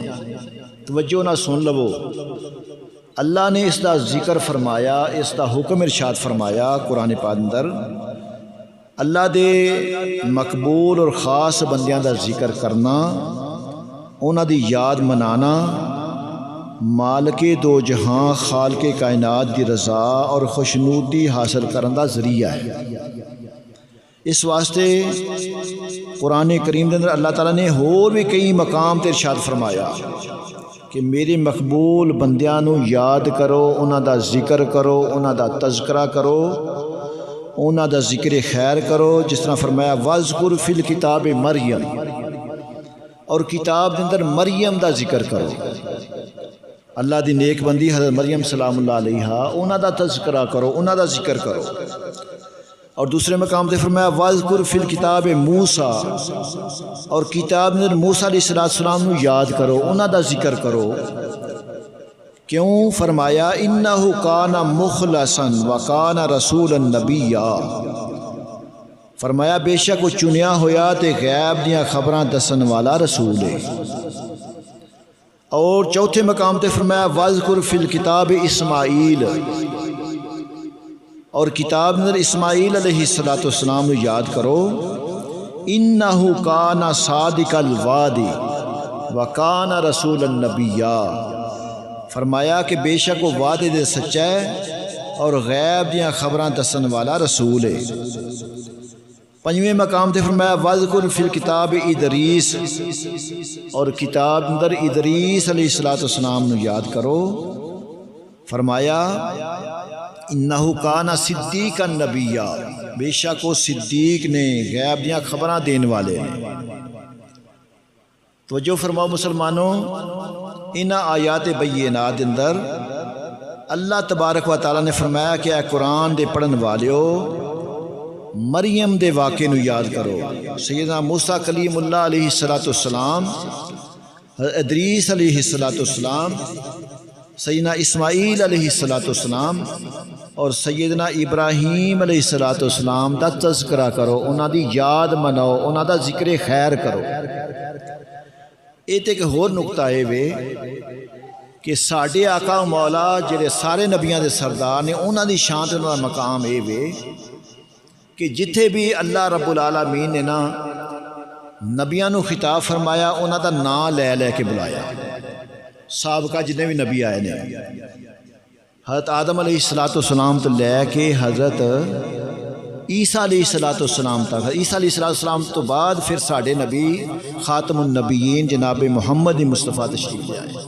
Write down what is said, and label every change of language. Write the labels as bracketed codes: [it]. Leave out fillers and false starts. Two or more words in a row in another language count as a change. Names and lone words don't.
[pa] توجہ نہ سن لو، اللہ نے اس دا ذکر فرمایا، اس دا حکم ارشاد فرمایا قرآن پاک اندر، اللہ دے مقبول اور خاص بندیاں دا ذکر کرنا، انہاں دی یاد منانا، مالک دو جہاں خالق کائنات دی رضا اور خوشنودی حاصل کرن دا ذریعہ ہے۔ اس واسطے قرآن کریم دے اندر اللہ تعالیٰ نے اور بھی کئی مقام تے ارشاد فرمایا کہ میرے مقبول بندیاں نو یاد کرو، انہاں دا ذکر کرو، انہاں دا تذکرہ کرو، انہاں دا ذکر خیر کرو، جس طرح فرمایا [ar] وَاذْكُرْ فِي الْكِتَابِ [pa] مریم، اور کتاب دے اندر مریم دا ذکر کرو، اللہ دی نیک بندی حضرت مریم سلام اللہ علیہا، انہاں دا تذکرہ کرو، انہاں دا ذکر کرو۔ اور دوسرے مقام تے فرمایا [ar] وَاذْكُرْ فِي الْكِتَابِ [pa] موسیٰ، اور کتاب دے اندر موسیٰ علیہ السلام نو یاد کرو، انہاں دا ذکر کرو۔ کیوں؟ فرمایا [ar] اِنَّهُ كَانَ مُخْلَصًا وَكَانَ رَسُولًا نَبِيًّا، [pa] فرمایا بے شک وہ چنیا ہویا تے غیب دیاں خبراں دسن والا رسول ہے۔ اور چوتھے مقام تے فرمایا [ar] وَاذْكُرْ فِي الْكِتَابِ [pa] اسماعیل، اور کتاب اندر اسماعیل علیہ السلام نو یاد کرو، [ar] اِنَّهُ كَانَ صَادِقَ الْوَعْدِ وَكَانَ رَسُولًا نَبِيًّا، [pa] فرمایا کہ بے شک وہ وعدے دے سچا ہے اور غیب دیاں خبراں دسن والا رسول ہے۔ پنجویں مقام تے فرمایا [ar] وَاذْكُرْ فِي الْكِتَابِ [pa] ادریس، اور کتاب اندر ادریس علیہ السلام نو یاد کرو، فرمایا [ar] اِنَّهُ كَانَ صِدِّيقًا نَبِيًّا، [pa] بے شک وہ صدیق نے، غیب دیاں خبراں دین والے نے۔ توجہ فرماؤ مسلمانوں، ان آیات بینات اندر اللہ تبارک و تعالیٰ نے فرمایا کہ اے قرآن دے پڑھن والیو، مریم دے واقعے نو یاد کرو، سیدنا موسیٰ کلیم اللہ علیہ السلام، ادریس علیہ السلام، سیدنا اسماعیل علیہ السلام اور سیدنا ابراہیم علیہ السلام دا تذکرہ کرو، انہاں دی یاد مناؤ، انہاں دا ذکر خیر کرو۔ ایک ہور نقطہ ہے وے کہ ساڈے آقا و مولا جڑے سارے نبیاں دے سردار نے، انہاں دی شان تے انہاں دا مقام ہے وے کہ جتھے بھی اللہ رب العالمین نے نا نبیاں نو خطاب فرمایا، انہاں دا نام لے لے کے بلایا۔ سابقہ جتنے بھی نبی آئے نے، حضرت آدم علیہ السلام تو لے کے حضرت عیسیٰ علیہ السلام تک، عیسیٰ علیہ السلام تو بعد پھر ساڈے نبی خاتم النبیین جناب محمد مصطفیٰ تشریف لے آئے۔